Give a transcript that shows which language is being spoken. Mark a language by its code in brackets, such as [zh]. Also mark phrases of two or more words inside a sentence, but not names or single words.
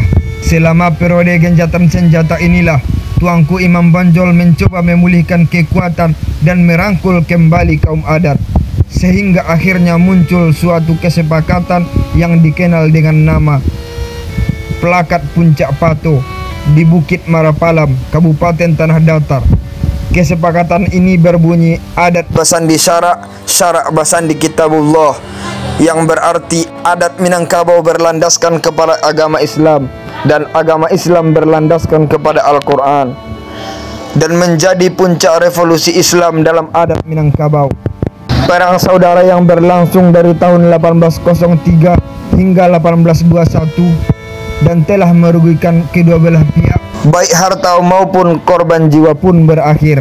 [id] Selama periode gencatan senjata inilah Tuanku Imam Bonjol mencoba memulihkan kekuatan dan merangkul kembali kaum adat, sehingga akhirnya muncul suatu kesepakatan yang dikenal dengan nama Plakat Puncak Pato di Bukit Marapalam, Kabupaten Tanah Datar. Kesepakatan ini berbunyi [min] adat basandi syarak, syarak basandi kitabullah, [id] yang berarti adat Minangkabau berlandaskan kepada agama Islam dan agama Islam berlandaskan kepada Al-Quran, dan menjadi puncak revolusi Islam dalam adat Minangkabau. Perang saudara yang berlangsung dari tahun 1803 hingga 1821 dan telah merugikan kedua belah pihak, baik harta maupun korban jiwa pun berakhir.